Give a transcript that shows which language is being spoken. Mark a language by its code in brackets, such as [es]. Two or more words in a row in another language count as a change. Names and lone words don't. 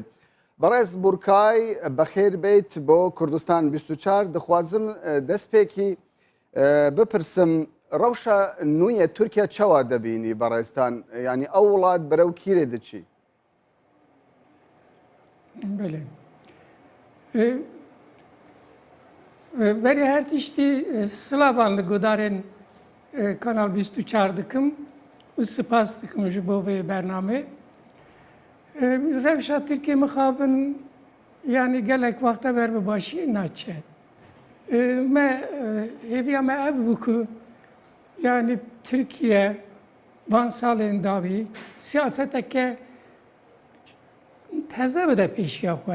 [ku] بەڕێز بورکای بەخێر بیت بۆ کوردستان 24 دەخوازم دەستپێکی بپرسم ڕەوشە نوێیە تورکیا چاوا دەبینی بەڕێستان ینی ئەو وڵات بەرەو کیرێ دەچی؟ بەری هەر تیشتی سلاڤان لە گۆدارên Kanal 24 dikim û spas dikim ji bo vê bername. Rewşa Tirkiye mixabin yanî gelek wexta ber bi başiyê naçe. Me hêviya me ev bû ku yanî Tirkiye van salên dawî siyaseteke teze bide pêşiya xwe.